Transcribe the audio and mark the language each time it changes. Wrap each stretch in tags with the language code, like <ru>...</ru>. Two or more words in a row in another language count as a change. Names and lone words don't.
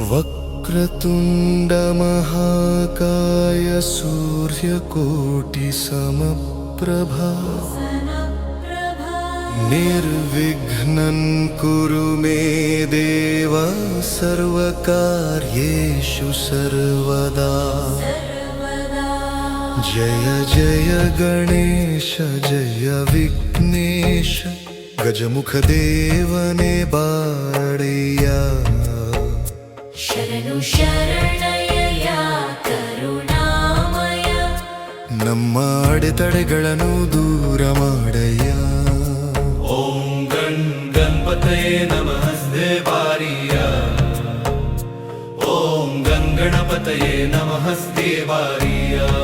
<sa>वक्रतुण्ड महाकाय सूर्यकोटि समप्रभा निर्विघ्नं कुरु मे देव सर्वकार्येषु सर्वदा।</sa> <kn>ಜಯ ಜಯ ಗಣೇಶ ಜಯ ವಿಘ್ನೇಶ ಗಜಮುಖ ದೇವನೆ ಬಾಳಯ್ಯ ಶರಣು ಶರಣಯ್ಯ ಕರುಣಾಮಯ ನಮ್ಮ ಅಡೆತಡೆಗಳನ್ನು ದೂರ ಮಾಡಯ್ಯ।</kn> <sa>ಓಂ ಗಣಪತಯೇ ನಮಸ್ತೆ</sa> <kn>ಬಾರಿಯ</kn> <sa>ಓಂ ಗಣಪತಯೇ ನಮಸ್ತೆ</sa> <kn>ಬಾರಿಯ।</kn>